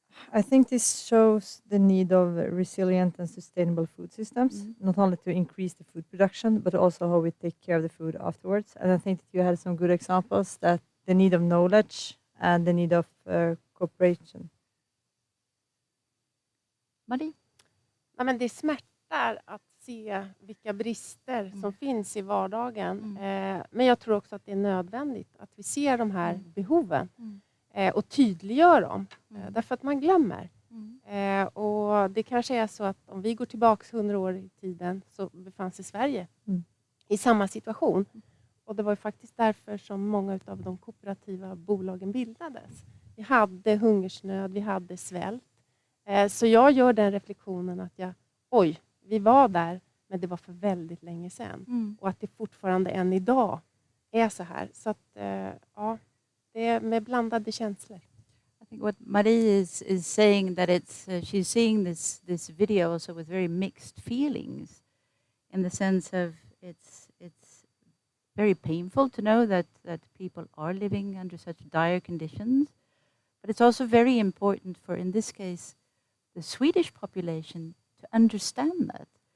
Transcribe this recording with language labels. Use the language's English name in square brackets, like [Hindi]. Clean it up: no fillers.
[English] I think this shows the need of resilient and sustainable food systems, not only to increase the food production, but also how we take care of the food afterwards. And I think that you had some good examples that the need of knowledge and the need of cooperation. Marie? [Swedish] Ja, men det smärtar att se vilka brister som finns i vardagen. Men jag tror också att det är nödvändigt att vi ser de här behoven och tydliggör dem. Därför att man glömmer. Och det kanske är så att om vi går tillbaka 100 år i tiden så befann sig Sverige i samma situation. Och det var ju faktiskt därför som många av de kooperativa bolagen bildades. Vi hade hungersnöd, vi hade svält. Så jag gör den reflektionen att vi var där, men det var för väldigt länge sedan. Och att det fortfarande än idag är så här. Så att, det är med blandade känslor. [English] I think what Marie is saying that she's seeing this video also with very mixed feelings, in the sense of it's very painful to know that people are living under such dire conditions, but it's also very important for, in this case, the Swedish population to understand that.